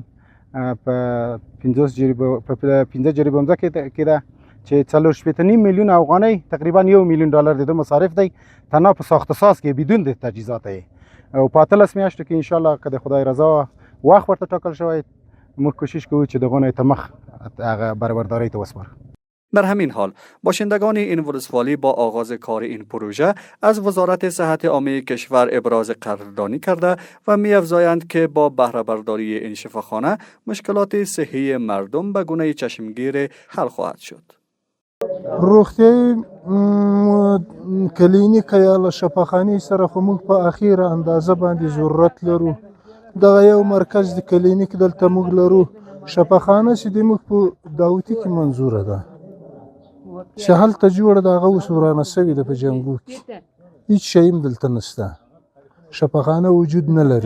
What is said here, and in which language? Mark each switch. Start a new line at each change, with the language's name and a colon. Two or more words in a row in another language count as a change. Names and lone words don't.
Pashto: په 15 جریبه مځکه کې ده چې 4.5 میلیون افغانۍ تقریبا 1 میلیون دلار د مصارف دی تنها په ساخت ساز کې بدون د تجهیزات او په 13 میاشتو کې
Arabic: ان شاء الله
Pashto: که د خدای رضا وخت ورته ټاکل شوی موږ کوشش کوو چې دغه ته مخ هغه برابرداری ته وسپارو.
Persian: در همین حال باشندگان این ولسوالی با آغاز کار این پروژه از وزارت صحت عامه کشور ابراز قدردانی کرده و می‌افزایند که با بهره برداری این شفاخانه مشکلات صحی مردم به گونه چشمگیر حل خواهد شد.
Pashto: روغتیايي کلینیک یا شفاخانې سره خو موږ په اخیره اندازه باندې ضرورت لرو. دغه یو مرکز د کلینیک دلته موږ لرو، شفاخانه چې د موږ په داوتي کې منظوره ده چې هلته جوړه ده هغه اوس ورانه سوې ده په جنګو کې، هیڅ شی هم دلته نشته، شفاخانه وجود نه لري.